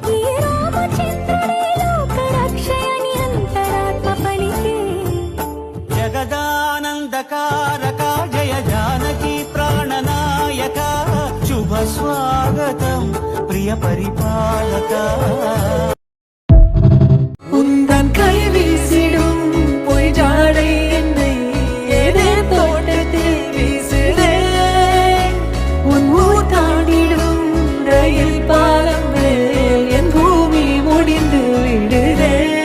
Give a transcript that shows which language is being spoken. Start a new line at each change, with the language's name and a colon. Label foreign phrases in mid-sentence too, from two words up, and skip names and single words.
Telugu: జగదానందకారక జయ జానకి ప్రాణనాయక, శుభ స్వాగతం ప్రియ పరిపాలక.
Tamil: உந்தன் கை வீசிடும் பொய் ஜாடை என்னை ஏதே தோட்டத்தில் வீசுதே, உன் ஊர் தாண்டிடும் ரயில் பாலம் மேல் என் பூமி முடிந்து விடுதே.